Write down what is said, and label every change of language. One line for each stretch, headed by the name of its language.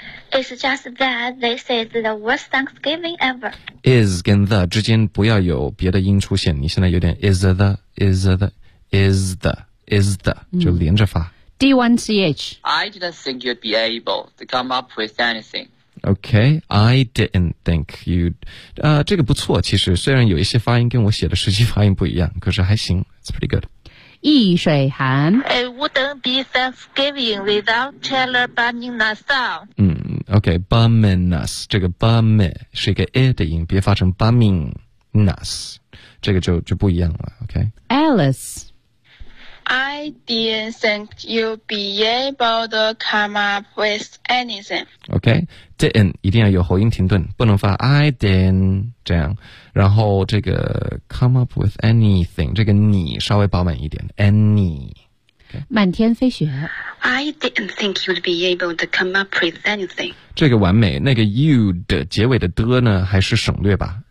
English: It's just that this is the worst Thanksgiving ever.
Chinese: Is 跟 the 之间不要有别的音出现。你现在有点 is the 就连着发。 D1CH.
English: I didn't think you'd be able to come up with anything. Okay, I didn't think you'd.
Chinese: 这个不错。其实虽然有一些发音跟我写的实际发音不一样，可是还行。
English: It's pretty good.
Chinese: 易水寒
English: It wouldn't be Thanksgiving without Chandler bumming us out.
Chinese: OK, bumming us, 这个 bumming 是一个 a 的音，别发成 bumming us, 这个就不一样了 OK. Alice
English: I didn't think you'd be able to come up with anything.
Chinese: OK, didn't 一定要有喉音停顿，不能发 I didn't 这样。然后这个 come up with anything 这个你稍微饱满一点 any、
English: okay?
Chinese: 漫天飞雪。
English: I didn't think you'd be able to come up with anything.
Chinese: 这个完美，那个 you'd 结尾的的呢，还是省略吧。